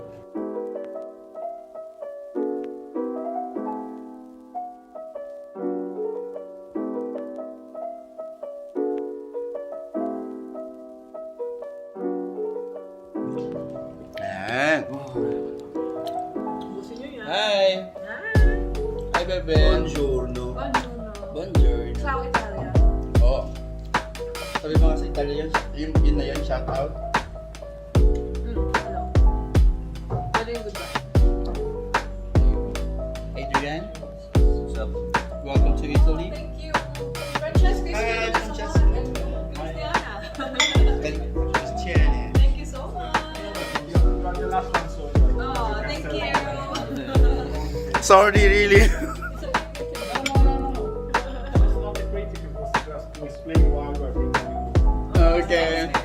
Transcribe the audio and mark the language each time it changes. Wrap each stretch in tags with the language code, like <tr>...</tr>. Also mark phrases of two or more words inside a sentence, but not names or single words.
<tl>Ayan. Ubusin nyo yan.</tl> <en>Hi. Hi, bebe.</en> <it>Buongiorno. Buongiorno.</it> <fr>Bonjour.</fr> <it>Ciao, Italia. Oh.</it> <tl>Sabi mo nga sa Italian, yun na yun,</tl> <en>shout out.</en> <tl>Hello. Pwede yung goodbye.</tl> <en>Adrian, What's up? welcome to Italy. Thank you. Francesca is Hi, here. Francesca. And Christiana. Christiane. Thank you so much. Oh, thank you. Sorry, really. Okay.</en>